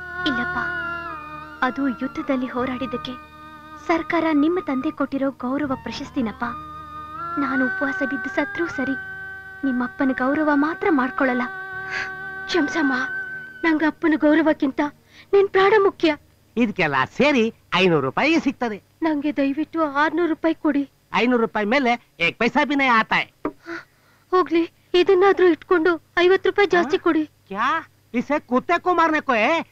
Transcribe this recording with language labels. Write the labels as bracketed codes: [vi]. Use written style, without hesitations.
[kn] ಇಲ್ಲಪ್ಪ, ಅದು ಯುದ್ಧದಲ್ಲಿ ಹೋರಾಡಿದ್ದಕ್ಕೆ ಸರ್ಕಾರ ನಿಮ್ಮ ತಂದೆ ಕೊಟ್ಟಿರೋ ಗೌರವ ಪ್ರಶಸ್ತಿನಪ್ಪ. ನಾನು ಉಪವಾಸ ಬಿದ್ದು ಸತ್ರೂ ಸರಿ, ನಿಮ್ಮಪ್ಪನ ಗೌರವ ಮಾತ್ರ ಮಾಡ್ಕೊಳ್ಳಲ್ಲ. ಕ್ಷಮ್ಸಮ್ಮ, ನಂಗ ಅಪ್ಪನ ಗೌರವಕ್ಕಿಂತ ನಿನ್ ಪ್ರಾಣ ಮುಖ್ಯ. ಇದಕ್ಕೆಲ್ಲ ಸೇರಿ 500 ರೂಪಾಯಿ ಸಿಗ್ತದೆ. ನಂಗೆ ದಯವಿಟ್ಟು 600 ರೂಪಾಯಿ ಕೊಡಿ. 500 ರೂಪಾಯಿ ಮೇಲೆ [hi] 1 पैसा भी नहीं आता है. [kn] ಹೋಗ್ಲಿ, ಇದನ್ನಾದ್ರೂ ಇಟ್ಕೊಂಡು 50 ರೂಪಾಯಿ ಜಾಸ್ತಿ ಕೊಡಿ. [hi] क्या इसे कुत्ते को मारने को है?